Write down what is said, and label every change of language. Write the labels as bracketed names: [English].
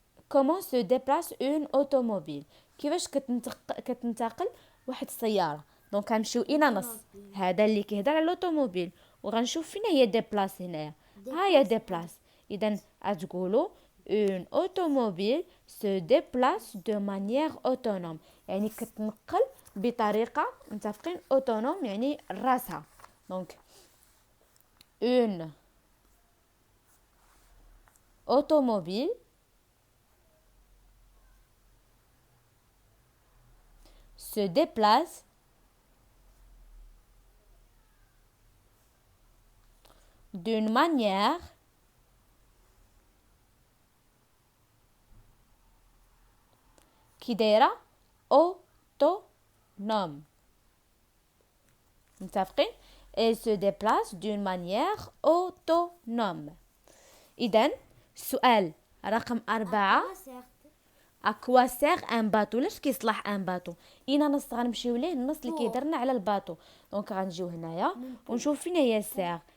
[French] Comment se déplace une automobile؟ [Arabic] كيفاش كتنتقل واحد السيارة؟ دونك غنمشيو إلى نص هذا اللي كيهضر على الأوتوموبيل وغنشوف فين هي ديبلاس هنايا. ها هي ديبلاس. إذا غتقولوا [French] une automobile se déplace de manière autonome [Arabic] يعني كتنقل بطريقة متفقين autonome يعني راسها. دونك [French] une automobile se déplace d'une manière qui [Arabic] دايرة [French] autonome. [Arabic] متفقين؟ [French] Elle se déplace d'une manière autonome. [Arabic] إذن السؤال رقم 4. اكوا سيغ ان باتو؟ لاش كيصلح ان باتو؟ اين نص غنمشيو ليه النص اللي كيهضرنا على الباتو. دونك غنجيو هنايا ونشوف فين هي سيغ.